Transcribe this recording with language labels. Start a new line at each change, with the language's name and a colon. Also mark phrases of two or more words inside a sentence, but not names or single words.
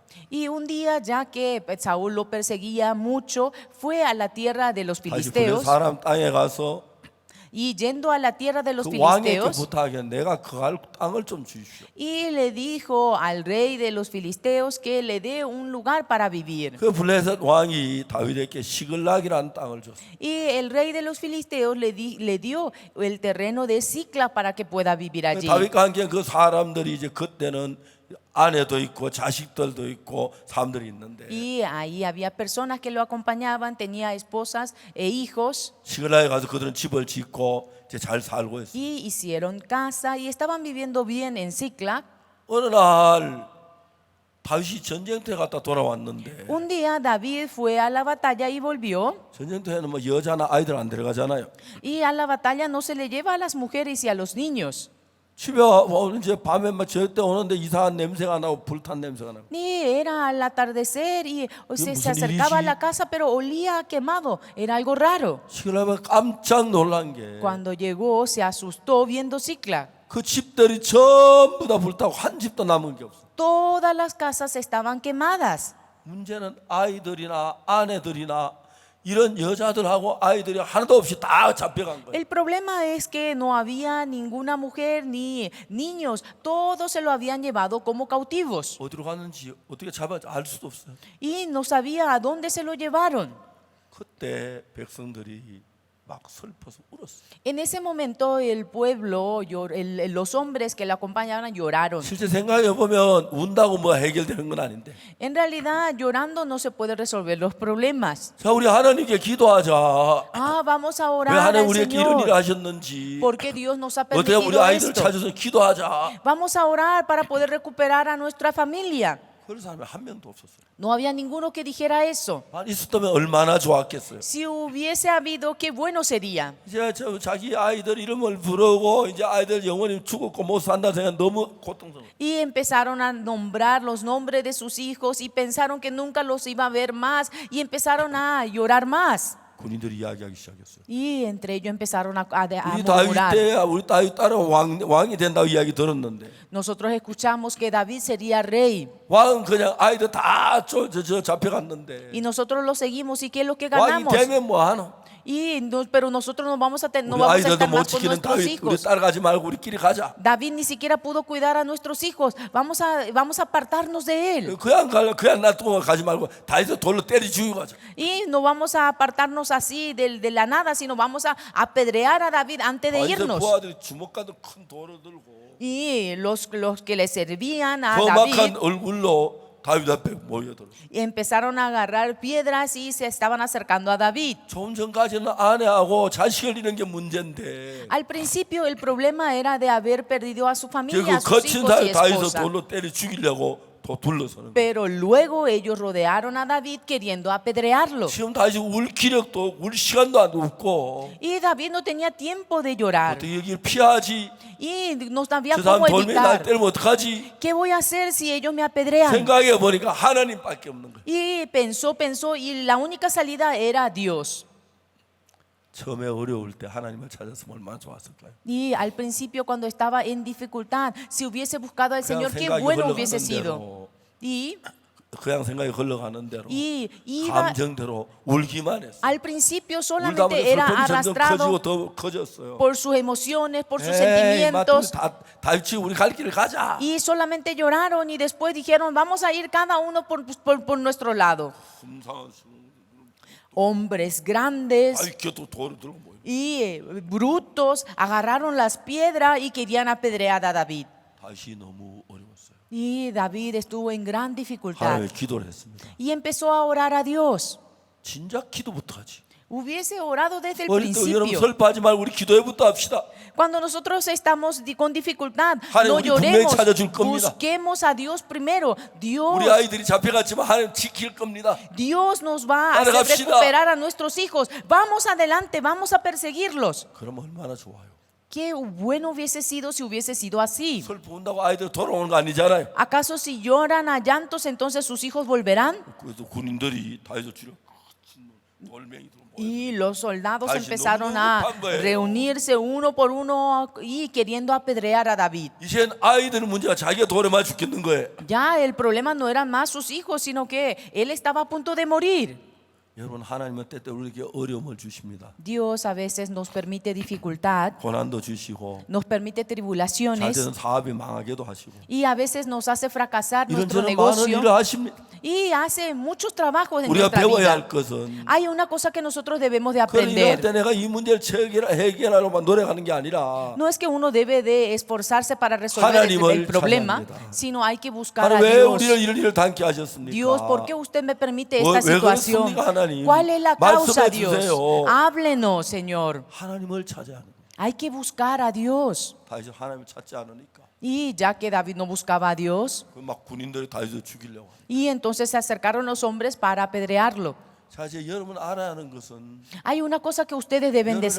Spanish: Y un día, ya que Saúl lo perseguía mucho, fue a la tierra de los
Korean: 다시 블레셋
Spanish: filisteos.
Korean: 사람 땅에 가서
Spanish: Y yendo a la tierra de los
Korean: 그 왕에게
Spanish: filisteos,
Korean: 부탁해 내가 그 땅을 좀 주십시오.
Spanish: y le dijo al rey de los filisteos que le dé un lugar para vivir.
Korean: 그 블레셋 왕이 다윗에게 시글락이라는 땅을 줬어요.
Spanish: Y el rey de los filisteos le dio el terreno de Sicla para que pueda vivir allí.
Korean: 다윗과 함께 그 사람들이 이제 그때는 아내도 있고 자식들도 있고 사람들이 있는데
Spanish: Y ahí había personas que lo acompañaban, tenía esposas e hijos
Korean: 시글락에 가서 그들은 집을 짓고 이제 잘 살고 있어요.
Spanish: y hicieron casa y estaban viviendo bien en Ziklag.
Korean: 어느 날 다윗이 전쟁터에 갔다 돌아왔는데
Spanish: Un día David fue a la batalla y volvió.
Korean: 전쟁터에는 뭐 여자나 아이들 안 데려가잖아요.
Spanish: Y a la batalla no se le lleva a las mujeres y a los niños.
Korean: 집에 이제 밤에 막 저때 오는데 이상한 냄새가 나고 불탄 냄새가 나고
Spanish: Ni era al atardecer y se
Korean: 무슨
Spanish: acercaba a
Korean: 일이지?
Spanish: la casa, pero olía a quemado. Era algo raro.
Korean: 시글락에 깜짝 놀란 게
Spanish: Cuando llegó, se asustó viendo Ziklag.
Korean: 그 집들이 전부 다 불타고 한 집도 남은 게 없어.
Spanish: Todas las casas estaban quemadas.
Korean: 문제는 아이들이나 아내들이나 이런 여자들하고 아이들이 하나도 없이 다 잡혀간 거예요.
Spanish: El problema es que no había ninguna mujer ni niños. Todos se lo habían llevado como cautivos.
Korean: 어디로 갔는지 어떻게 잡아야 알 수도 없어요.
Spanish: Y no sabía a dónde se lo llevaron.
Korean: 그때 백성들이 막 슬퍼서 울었어요.
Spanish: En ese momento el pueblo, los hombres que le acompañaban lloraron.
Korean: 실제 생각해 보면 운다고 뭐 해결되는 건 아닌데.
Spanish: En realidad, llorando no se puede resolver los problemas.
Korean: 자, 우리 하나님께 기도하자.
Spanish: Ah, vamos a
Korean: 왜
Spanish: orar
Korean: 하나님
Spanish: al
Korean: 우리에게 이런 일을
Spanish: Señor.
Korean: 하셨는지.
Spanish: Porque Dios nos ha
Korean: 어떻게 우리
Spanish: permitido
Korean: 아이들을
Spanish: esto.
Korean: 찾아서 기도하자.
Spanish: Vamos a orar para poder recuperar a nuestra familia.
Korean: 그런 사람이 한 명도 없었어요.
Spanish: No había ninguno que dijera eso.
Korean: 만 있었다면 얼마나 좋았겠어요.
Spanish: Si hubiese habido, qué bueno sería.
Korean: 이제 자기 아이들 이름을 부르고 이제 아이들 영원히 죽었고 못 산다 생각 너무 고통스러워.
Spanish: Y empezaron a nombrar los nombres de sus hijos y pensaron que nunca los iba a ver más y empezaron a llorar más.
Korean: 군인들이 이야기하기 시작했어요.
Spanish: Y entre ellos empezaron a
Korean: 우리 다윗
Spanish: murmurar.
Korean: 때 우리 다윗 딸은 왕이 된다고 이야기 들었는데
Spanish: Nosotros escuchamos que David sería rey
Korean: 왕은 그냥 아이들 다 잡혀갔는데
Spanish: y nosotros lo seguimos. ¿Y qué es lo que
Korean: 왕이
Spanish: ganamos?
Korean: 되면 뭐 하노?
Spanish: Pero nosotros no vamos a
Korean: 우리
Spanish: estar
Korean: 아이들도 못
Spanish: más con
Korean: 지키는
Spanish: nuestros
Korean: 다윗 우리
Spanish: hijos.
Korean: 따라가지 말고 우리끼리 가자.
Spanish: David ni siquiera pudo cuidar a nuestros hijos. Vamos a apartarnos de él.
Korean: 그냥 놔두고 가지 말고 다윗을 돌로 때려 죽이고 가자.
Spanish: Y no vamos a apartarnos así de la nada, sino vamos a apedrear a David antes de
Korean: 다윗의
Spanish: irnos.
Korean: 부하들이 주먹 같은 큰 돌을 들고
Spanish: Y los que le servían a
Korean: 험악한
Spanish: David
Korean: 얼굴로 다윗 앞에 모여들어.
Spanish: empezaron a agarrar piedras y se estaban acercando a David.
Korean: 좀 전까지는 아내하고 자식을 잃은 게 문제인데
Spanish: Al principio el problema era de haber perdido a su familia, a
Korean: 그
Spanish: sus
Korean: 거친
Spanish: hijos y
Korean: 다윗을
Spanish: esposa.
Korean: 돌로 때려 죽이려고 또 둘러서는 거예요.
Spanish: Pero luego ellos rodearon a David queriendo apedrearlo.
Korean: 지금 다윗이 울 기력도 울 시간도 안 없고
Spanish: Y David no tenía tiempo de llorar.
Korean: 어떻게 여기를 피하지?
Spanish: Y no sabía
Korean: 저 사람
Spanish: cómo
Korean: 돌멩이 날
Spanish: evitar.
Korean: 때리면 어떡하지?
Spanish: ¿Qué voy a hacer si ellos me apedrean?
Korean: 생각해 보니까 하나님밖에 없는 거예요.
Spanish: Y pensó y la única salida era Dios.
Korean: 처음에 어려울 때 하나님을 찾았으면 얼마나 좋았을까요?
Spanish: Y al principio cuando estaba en dificultad, si hubiese buscado al Señor, qué
Korean: 생각이
Spanish: bueno
Korean: 흘러가는
Spanish: hubiese sido.
Korean: 대로
Spanish: Y
Korean: 그냥 생각이 흘러가는 대로
Spanish: iba,
Korean: 감정대로 울기만 했어요.
Spanish: al principio
Korean: 울다 보니
Spanish: solamente era
Korean: 슬픔이 점점
Spanish: arrastrado
Korean: 커지고 더 커졌어요.
Spanish: por sus emociones, por sus
Korean: 에이,
Spanish: sentimientos.
Korean: 다윗이 우리 갈 길을 가자.
Spanish: Y solamente lloraron y después dijeron, vamos a ir cada uno por nuestro lado.
Korean: 흠상한 수-
Spanish: Hombres grandes
Korean: 다윗 곁으로 돌을 들고 모여.
Spanish: y brutos agarraron las piedras y querían apedrear a David.
Korean: 다윗이 너무 어려웠어요.
Spanish: Y David estuvo en gran dificultad
Korean: 하나님께 기도를 했습니다.
Spanish: y empezó a orar a Dios.
Korean: 진작 기도부터 하지.
Spanish: Hubiese orado desde el
Korean: 어릴 때 여러분
Spanish: principio.
Korean: 슬퍼하지 말고 우리 기도해부터 합시다.
Spanish: Cuando nosotros estamos con dificultad,
Korean: 하나님,
Spanish: no
Korean: 우리 분명히
Spanish: lloremos,
Korean: 찾아줄 겁니다.
Spanish: busquemos a Dios primero.
Korean: 우리 아이들이 잡혀갔지만 하나님 지킬 겁니다.
Spanish: Dios nos va a hacer
Korean: 따라갑시다.
Spanish: recuperar a nuestros hijos. Vamos adelante, vamos a perseguirlos.
Korean: 그럼 얼마나 좋아요.
Spanish: Qué bueno hubiese sido si hubiese sido así.
Korean: 슬퍼한다고 아이들 돌아오는 거 아니잖아요.
Spanish: ¿Acaso si lloran a llantos entonces sus hijos volverán?
Korean: 그래서 군인들이 다윗을 죽여 돌멩이 들고 모여.
Spanish: Y los soldados Ay, si empezaron no, a no, no, reunirse uno por uno y queriendo apedrear a David.
Korean: 이젠 아이들은 문제가 자기가 돌에 맞아 죽겠는 거예요.
Spanish: Ya el problema no eran más sus hijos, sino que él estaba a punto de morir.
Korean: 여러분, 하나님은 때때로 우리에게 어려움을 주십니다.
Spanish: Dios a veces nos permite dificultad,
Korean: 고난도 주시고
Spanish: nos permite
Korean: 잘
Spanish: tribulaciones
Korean: 되는 사업이 망하게도 하시고
Spanish: y a veces nos hace fracasar nuestro
Korean: 이런저런 많은
Spanish: negocio
Korean: 일을 하십니다.
Spanish: y hace muchos trabajos en
Korean: 우리가
Spanish: nuestra
Korean: 배워야
Spanish: vida.
Korean: 할 것은
Spanish: Hay una cosa que nosotros debemos de
Korean: 그런 일을 할
Spanish: aprender.
Korean: 때 내가 이 문제를 해결하려고만 노력하는 게 아니라
Spanish: No es que uno debe de esforzarse para resolver
Korean: 하나님을
Spanish: el problema,
Korean: 찾아야 합니다.
Spanish: sino hay que buscar a
Korean: 하나님, 왜
Spanish: Dios.
Korean: 우리를 이런 일을 당케 하셨습니까?
Spanish: Dios, ¿por qué usted me permite
Korean: 왜-
Spanish: esta
Korean: 왜
Spanish: situación?
Korean: 그렇습니까, 하나님?
Spanish: ¿Cuál es la causa,
Korean: 말씀해
Spanish: Dios?
Korean: 주세요.
Spanish: Háblenos, Señor.
Korean: 하나님을 찾아야 하는 거예요.
Spanish: Hay que buscar a Dios.
Korean: 다윗이 하나님을 찾지 않으니까
Spanish: Y ya que David no buscaba a Dios,
Korean: 그 막 군인들이 다윗을 죽이려고 하는.
Spanish: y entonces se acercaron los hombres para apedrearlo.
Korean: 자, 이제 여러분 알아야 하는 것은
Spanish: Hay una cosa que ustedes deben de